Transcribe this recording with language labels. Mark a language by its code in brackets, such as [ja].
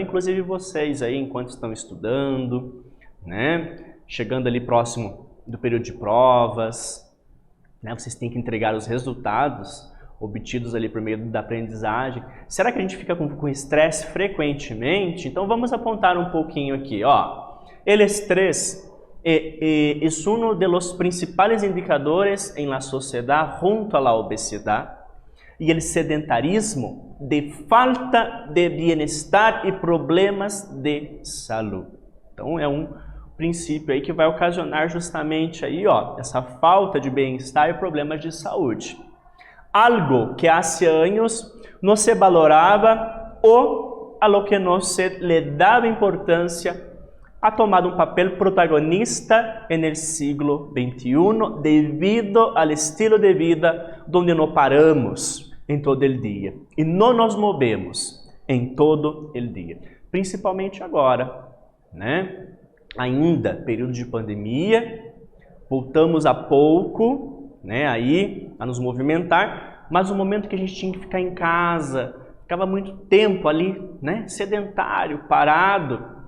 [pt] Inclusive vocês aí, enquanto estão estudando, né? Chegando ali próximo do período de provas, né? Vocês têm que entregar os resultados obtidos ali por meio da aprendizagem. Será que a gente fica com estresse frequentemente? Então vamos apontar um pouquinho aqui, ó. [es] El estrés es uno de los principales indicadores en la sociedad junto a la obesidad y el sedentarismo de falta de bienestar y problemas de salud. [pt] Então é um princípio aí que vai ocasionar justamente aí, ó, essa falta de bem-estar e problemas de saúde. [es] Algo que hace años no se valoraba o a lo que no se le daba importancia ha tomado un papel protagonista en el siglo XXI debido al estilo de vida donde no paramos en todo el día y no nos movemos en todo el día. [pt] Principalmente agora, né? Ainda período de pandemia, voltamos há pouco, né, aí a nos movimentar, mas no momento que a gente tinha que ficar em casa, ficava muito tempo ali, né, sedentário, parado,